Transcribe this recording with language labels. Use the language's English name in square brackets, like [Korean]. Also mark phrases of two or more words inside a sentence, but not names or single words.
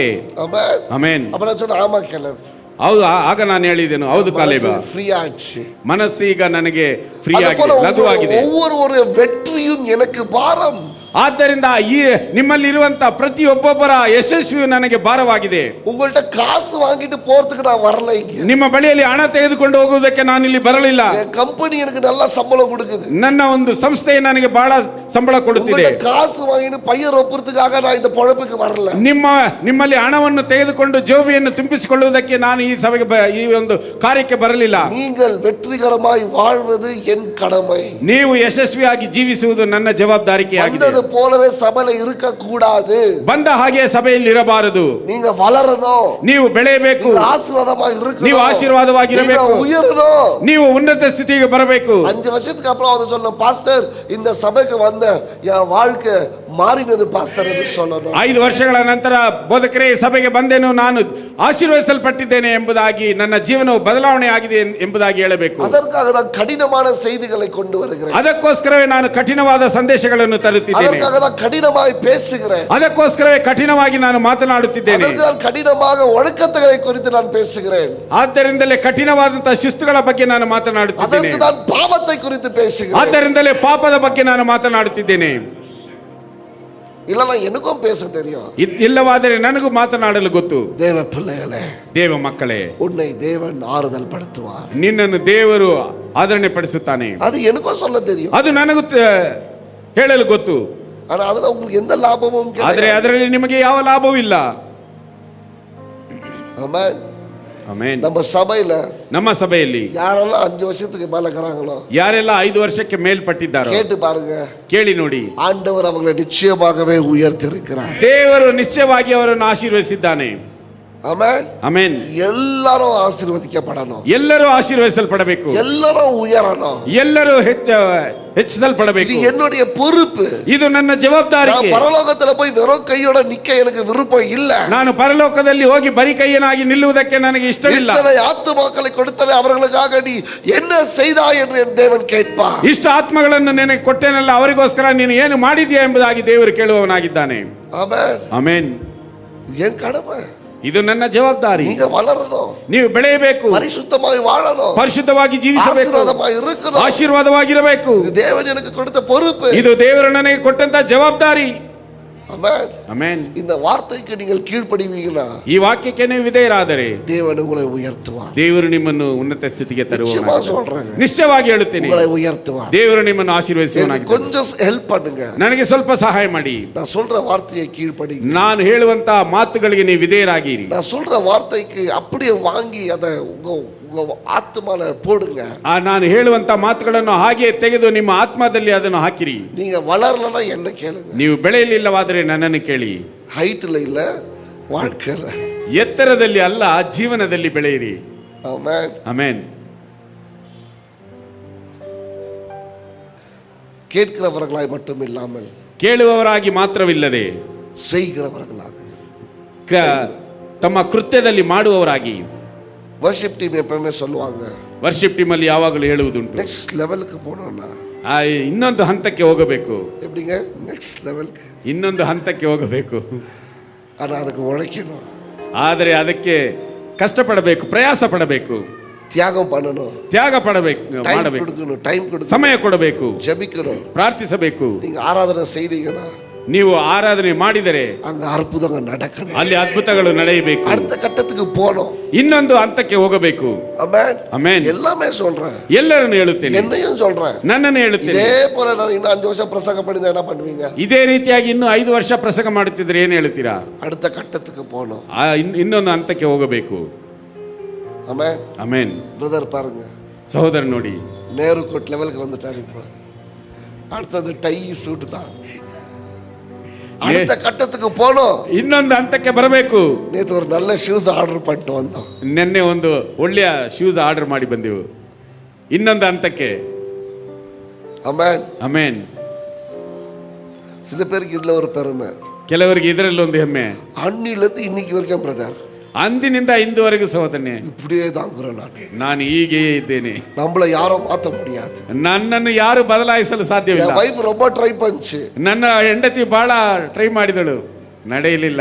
[Tamil] ஆமென், [Kannada] ಆಮೆನ್. [Tamil] அப்ப நான் சொன்னேன், ஆமா கேலேப். [Kannada] ಹೌದು, ಆಗ ನಾನು ಹೇಳಿದೆನು, ಹೌದು ಕಾಲೇಬ, [Tamil] ಫ್ರೀ ಆச்சு. [Kannada] ಮನಸ್ಸು ಈಗ ನನಗೆ ಫ್ರೀ ಆಗಿದೆ, ಲಘುವಾಗಿದೆ. [Tamil] ஒவ்வொரு வெற்றியும் எனக்கு பாரம். [Kannada] ಆದ್ದರಿಂದ ಈ ನಿಮ್ಮಲ್ಲಿರುವಂತ ಪ್ರತಿಯೊಬ್ಬೊಬ್ಬರ ಯಶಸ್ವಿಯು ನನಗೆ ಭಾರವಾಗಿದೆ. [Tamil] உங்கள்ட்ட காசு வாங்கிட்டு போறதுக்கு நான் வரல இங்க. [Kannada] ನಿಮ್ಮ ಬಳಿಯಲ್ಲಿ ಹಣ ತೆಗೆದುಕೊಂಡು ಹೋಗುವುದಕ್ಕೆ ನಾನು ಇಲ್ಲಿ ಬರಲಿಲ್ಲ. [Tamil] ಕಂಪನಿ எனக்கு நல்ல சம்பளம் கொடுக்குது. [Kannada] ನನ್ನ ಒಂದು ಸಂಸ್ಥೆ ನನಗೆ ಬಹಳ ಸಂಬಳ ಕೊಡುತ್ತಿದೆ. [Tamil] காசு வாங்கிட்டு பையர் ஒப்புறதுக்காக நான் இந்த பொழப்புக்கு வரல. [Kannada] ನಿಮ್ಮಲ್ಲಿ ಹಣವನ್ನು ತೆಗೆದುಕೊಂಡು ಜೋಬಿಯನ್ನು ತುಂಬಿಸಿಕೊಳ್ಳುವುದಕ್ಕೆ ನಾನು ಈ ಸಭೆಗೆ ಈ ಒಂದು ಕಾರ್ಯಕ್ಕೆ ಬರಲಿಲ್ಲ. [Tamil] நீங்கள் வெற்றிகரமாய் வாழ்வது என் கடமை. [Kannada] ನೀವು ಯಶಸ್ವಿಯಾಗಿ ಜೀವಿಸುವುದು ನನ್ನ ಜವಾಬ್ದಾರಿಕೆಯಾಗಿದೆ. [Tamil] போலவே சபையில இருக்க கூடாது. [Kannada] ಬಂದ ಹಾಗೆ ಸಭೆಯಲ್ಲಿ ಇರಬಾರದು. [Tamil] நீங்க வளரணும், [Kannada] ನೀವು ಬೆಳೆಯಬೇಕು, [Tamil] ஆசீர்வாதமாக இருக்கணும், [Kannada] ನೀವು ಆಶೀರ್ವಾದವಾಗಿರಬೇಕು, [Tamil] உயரணும், [Kannada] ನೀವು ಉನ್ನತ ಸ್ಥಿತಿಗೆ ಬರಬೇಕು. [Tamil] 5 வருஷத்துக்கு அப்புறம் வந்து சொல்ல, பாஸ்டர் இந்த சபைக்கு வந்த என் வாழ்க்கை மாறினது பாஸ்டர் என்று சொல்லணும். [Kannada] 5 ವರ್ಷಗಳ ನಂತರ ಬೋಧಕರೇ ಸಭೆಗೆ ಬಂದೆನು, ನಾನು ಆಶೀರ್ವದಿಸಲ್ಪಟ್ಟಿದ್ದೇನೆ ಎಂಬುದಾಗಿ, ನನ್ನ ಜೀವನವು ಬದಲಾವಣೆ ಆಗಿದೆ ಎಂಬುದಾಗಿ ಹೇಳಬೇಕು. [Tamil] அதற்காக தான் கடினமான செய்திகளை கொண்டு வருகிறேன். [Kannada] ಅದಕ್ಕೋಸ್ಕರವೇ ನಾನು ಕಠಿಣವಾದ ಸಂದೇಶಗಳನ್ನು ತರುತ್ತಿದ್ದೇನೆ. [Tamil] அதற்காக தான் கடினமாய் பேசுகிறேன். [Kannada] ಅದಕ್ಕೋಸ್ಕರವೇ ಕಠಿಣವಾಗಿ ನಾನು ಮಾತನಾಡುತ್ತಿದ್ದೇನೆ. [Tamil] அதற்கு தான் கடினமாக ஒழுக்கங்களை குறித்து நான் பேசுகிறேன். [Kannada] ಆದ್ದರಿಂದಲೇ ಕಠಿಣವಾದಂತಹ ಶಿಸ್ತುಗಳ ಬಗ್ಗೆ ನಾನು ಮಾತನಾಡುತ್ತಿದ್ದೇನೆ. [Tamil] அதற்கு தான் பாவத்தை குறித்து பேசுகிறேன். [Kannada] ಆದ್ದರಿಂದಲೇ ಪಾಪದ ಬಗ್ಗೆ ನಾನು ಮಾತನಾಡುತ್ತಿದ್ದೇನೆ. [Tamil] இல்லனா எனக்கும் பேச தெரியும். [Kannada] ಇಲ್ಲವಾದರೆ ನನಗೂ ಮಾತನಾಡಲು ಗೊತ್ತು. [Tamil] தேவ பிள்ளைகளே, [Kannada] ದೇವ ಮಕ್ಕಳೇ, [Tamil] உன்னை தேவன் ஆறுதல் படுத்துவார். [Kannada] ನಿನ್ನನ್ನು ದೇವರು ಆದರಣೆ ಪಡಿಸುತ್ತಾನೆ. [Tamil] அது எனக்கும் சொல்ல தெரியும். [Kannada] ಅದು ನನಗೂ ಹೇಳಲು ಗೊತ್ತು. [Tamil] ஆனா அதுல உங்களுக்கு எந்த லாபமும் [Kannada] ಆದರೆ [Tamil] கிடையாது. [Kannada] ಅದರಲ್ಲಿ ನಿಮಗೆ ಯಾವ ಲಾಭವೂ ಇಲ್ಲ. [Tamil] ஆமென். [Kannada] ಆಮೆನ್. [Tamil] நம்ம சபையில [Kannada] ನಮ್ಮ ಸಭೆಯಲ್ಲಿ [Tamil] யாரெல்லாம் 5 வருஷத்துக்கு மேல இருக்கிறாங்களோ [Kannada] ಯಾರೆಲ್ಲ 5 ವರ್ಷಕ್ಕೆ ಮೇಲ್ಪಟ್ಟಿದ್ದಾರೋ [Tamil] கேட்டு பாருங்க. [Kannada] ಕೇಳಿ ನೋಡಿ. [Tamil] ஆண்டவர் அவங்களை நிச்சயமாகவே உயர்த்தியிருக்கிறார். [Kannada] ದೇವರು ನಿಶ್ಚಯವಾಗಿ ಅವರನ್ನು ಆಶೀರ್ವದಿಸಿದ್ದಾನೆ. [Tamil] ஆமென். [Kannada] ಆಮೆನ್. [Tamil] எல்லாரும் ஆசீர்வதிக்கப்படணும். [Kannada] ಎಲ್ಲರೂ ಆಶೀರ್ವದಿಸಲ್ಪಡಬೇಕು. [Tamil] எல்லாரும் உயரணும். [Kannada] ಎಲ್ಲರೂ ಹೆಚ್ಚಿಸಲ್ಪಡಬೇಕು. [Tamil] இது என்னுடைய பொறுப்பு. [Kannada] ಇದು ನನ್ನ ಜವಾಬ್ದಾರಿ. [Tamil] நான் பரலோகத்துல போய் வெறும் கையோட நிக்க எனக்கு விருப்பம் இல்ல. [Kannada] ನಾನು ಪರಲೋಕದಲ್ಲಿ ಹೋಗಿ ಬರಿ ಕೈಯನಾಗಿ ನಿಲ್ಲುವುದಕ್ಕೆ ನನಗೆ ಇಷ್ಟವಿಲ್ಲ. [Tamil] இத்தனை ஆத்துமாக்களை கொடுத்தனே, அவர்களுக்காக நீ என்ன செய்தாய் என்று என் தேவன் கேட்பார். [Kannada] ಇಷ್ಟು ಆತ್ಮಗಳನ್ನು ನಿನಗೆ ಕೊಟ್ಟೆನಲ್ಲ, ಅವರಿಗೋಸ್ಕರ ನೀನು ಏನು ಮಾಡಿದ್ಯಾ ಎಂಬುದಾಗಿ ದೇವರು ಕೇಳುವವನಾಗಿದ್ದಾನೆ. [Tamil] ஆமென். [Kannada] ಆಮೆನ್. [Tamil] இது என் கடமை. [Kannada] ಇದು ನನ್ನ ಜವಾಬ್ದಾರಿ. [Tamil] நீங்க வளரணும். [Kannada] ನೀವು ಬೆಳೆಯಬೇಕು, [Tamil] பரிசுத்தமாய் வாழணும், [Kannada] ಪರಿಶುದ್ಧವಾಗಿ ಜೀವಿಸಬೇಕು, [Tamil] ஆசீர்வாதமாய் இருக்கணும். [Kannada] ಆಶೀರ್ವಾದವಾಗಿರಬೇಕು. [Tamil] இது தேவன் எனக்கு கொடுத்த பொறுப்பு. [Kannada] ಇದು ದೇವರು ನನಗೆ ಕೊಟ್ಟಂತ ಜವಾಬ್ದಾರಿ. [Tamil] ஆமென். [Kannada] ಆಮೆನ್. [Tamil] இந்த வார்த்தைக்கு நீங்கள் கீழ்ப்படிவீங்களா, [Kannada] ಈ ವಾಕ್ಯಕ್ಕೆ ನೀವು ವಿಧೇಯರಾದರೆ [Tamil] தேவன் உங்களை உயர்த்துவார். [Kannada] ದೇವರು ನಿಮ್ಮನ್ನು ಉನ್ನತ ಸ್ಥಿತಿಗೆ [Tamil] நிச்சயமா [Kannada] ತರುವವನಾಗಿದ್ದಾನೆ. [Tamil] சொல்றேன், [Kannada] ನಿಶ್ಚಯವಾಗಿ ಹೇಳುತ್ತೇನೆ, [Tamil] உங்களை உயர்த்துவார். [Kannada] ದೇವರು ನಿಮ್ಮನ್ನು [Tamil] எனக்கு [Kannada] ಆಶೀರ್ವದಿಸುವವನಾಗಿದ್ದಾನೆ. [Tamil] கொஞ்சம் ஹெல்ப் பண்ணுங்க. [Kannada] ನನಗೆ ಸ್ವಲ್ಪ ಸಹಾಯ ಮಾಡಿ. [Tamil] நான் சொல்ற வார்த்தையை கீழ்ப்படி. [Kannada] ನಾನು ಹೇಳುವಂತ ಮಾತುಗಳಿಗೆ ನೀವು ವಿಧೇಯರಾಗಿರಿ. [Tamil] நான் சொல்ற வார்த்தைக்கு அப்படியே வாங்கி அதை உங்க ஆத்மால போடுங்க. [Kannada] ನಾನು ಹೇಳುವಂತ ಮಾತುಗಳನ್ನು ಹಾಗೆ ತೆಗೆದು ನಿಮ್ಮ ಆತ್ಮದಲ್ಲಿ ಅದನ್ನು ಹಾಕಿರಿ. [Tamil] நீங்க வளரலன்னா என்ன கேளுங்க. [Kannada] ನೀವು ಬೆಳೆಯಲಿಲ್ಲವಾದರೆ ನನ್ನನ್ನು ಕೇಳಿ. [Tamil] ஹைட்ல இல்ல, வாழ்க்கையில. [Kannada] ಎತ್ತರದಲ್ಲಿ ಅಲ್ಲ, ಜೀವನದಲ್ಲಿ ಬೆಳೆಯಿರಿ. [Tamil] ஆமென். [Kannada] ಆಮೆನ್. [Tamil] கேட்கிறவர்களாய் மட்டும் இல்லாமல் [Kannada] ಕೇಳುವವರಾಗಿ ಮಾತ್ರವಿಲ್ಲದೆ [Tamil] செய்கிறவர்களாக. [Kannada] ತಮ್ಮ ಕೃತ್ಯದಲ್ಲಿ ಮಾಡುವವರಾಗಿ. [English] worship team [Tamil] எப்பவுமே சொல்லுவாங்க, [English] worship team [Kannada] ಅಲ್ಲಿ ಯಾವಾಗಲೂ ಹೇಳುವುದುಂಟು, [English] next levelukku [Tamil] போனோம்னா [Kannada] ಇನ್ನೊಂದು ಹಂತಕ್ಕೆ ಹೋಗಬೇಕು. [Tamil] எப்படிங்க? [English] next levelukku. [Kannada] ಇನ್ನೊಂದು ಹಂತಕ್ಕೆ ಹೋಗಬೇಕು. [Tamil] ஆனா அதுக்கு உழைக்கணும், [Kannada] ಆದರೆ ಅದಕ್ಕೆ ಕಷ್ಟಪಡಬೇಕು, ಪ್ರಯಾಸ ಪಡಬೇಕು, [Tamil] தியாகம் பண்ணணும், [Kannada] ತ್ಯಾಗ ಪಡಬೇಕು, [Tamil] டைம் [Kannada] ಮಾಡಬೇಕು, [Tamil] கொடுக்கணும், டைம் கொடுக்கணும், [Kannada] ಸಮಯ ಕೊಡಬೇಕು, [Tamil] ஜெபிக்கணும். [Kannada] ಪ್ರಾರ್ಥಿಸಬೇಕು. [Tamil] நீங்க ஆராதனை செய்தீங்கன்னா [Kannada] ನೀವು ಆರಾಧನೆ ಮಾಡಿದರೆ [Tamil] அங்க அற்புதங்கள் நடக்கணும். [Kannada] ಅಲ್ಲಿ ಅದ್ಭುತಗಳು ನಡೆಯಬೇಕು. [Tamil] அடுத்த கட்டத்துக்கு போனோம். [Kannada] ಇನ್ನೊಂದು ಹಂತಕ್ಕೆ ಹೋಗಬೇಕು. [Tamil] ஆமென். [Kannada] ಆಮೆನ್. [Tamil] எல்லாமே சொல்றேன், [Kannada] ಎಲ್ಲರನ್ನು ಹೇಳುತ್ತೇನೆ, [Tamil] என்னையும் சொல்றேன். [Kannada] ನನ್ನನ್ನು ಹೇಳುತ್ತೇನೆ. [Tamil] இதே போல நான் இன்னும் 5 வருஷம் பிரசங்கம் பண்ணிருந்தா என்ன பண்ணுவீங்க? [Kannada] ಇದೇ ರೀತಿಯಾಗಿ ಇನ್ನು 5 ವರ್ಷ ಪ್ರಸಂಗ ಮಾಡುತ್ತಿದ್ರೆ ಏನು ಹೇಳ್ತೀರಾ? [Tamil] அடுத்த கட்டத்துக்கு போனோம். [Kannada] ಇನ್ನೊಂದು ಹಂತಕ್ಕೆ ಹೋಗಬೇಕು. [Tamil] ஆமென். [Kannada] ಆಮೆನ್. [Tamil] பிரதர் பாருங்க, [Kannada] ಸಹೋದರ ನೋಡಿ, [Tamil] நேரு [English] coat levelukku [Tamil] வந்துட்டாரு. இப்போ அடுத்தது [English] tie suit [Tamil] தான். அடுத்த கட்டத்துக்கு போனோம். [Kannada] ಇನ್ನೊಂದು ಹಂತಕ್ಕೆ ಬರಬೇಕು. [Tamil] நேத்து ஒரு நல்ல [English] shoes order [Tamil] பண்ணிட்டு வந்தோம். [Kannada] ನಿನ್ನೆ ಒಂದು ಒಳ್ಳೆಯ [English] shoes order [Kannada] ಮಾಡಿ ಬಂದೆವು. ಇನ್ನೊಂದು ಹಂತಕ್ಕೆ. [Tamil] ஆமென். [Kannada] ಆಮೆನ್. [Tamil] சில பேருக்கு இதுல ஒரு பெருமை, [Kannada] ಕೆಲವರಿಗೆ ಇದರಲ್ಲಿ ಒಂದು ಹೆಮ್ಮೆ. [Tamil] அன்னில இருந்து இன்னைக்கு வரைக்கும் பிரதர் [Kannada] ಅಂದಿನಿಂದ ಇಂದುವರೆಗೂ ಸಹೋದರನೇ [Tamil] இப்படியே தாங்குறேன். [Kannada] ನಾನು ಹೀಗೆ ಇದ್ದೇನೆ. [Tamil] நம்மள யாரும் மாத்த முடியாது. [Kannada] ನನ್ನನ್ನು ಯಾರು ಬದಲಾಯಿಸಲು ಸಾಧ್ಯವಿಲ್ಲ. [Tamil] என் வைஃப் ரொம்ப ட்ரை பண்ணுச்சு, [Kannada] ನನ್ನ ಹೆಂಡತಿ ಬಹಳ ಟ್ರೈ ಮಾಡಿದಳು, ನಡೆಯಲಿಲ್ಲ.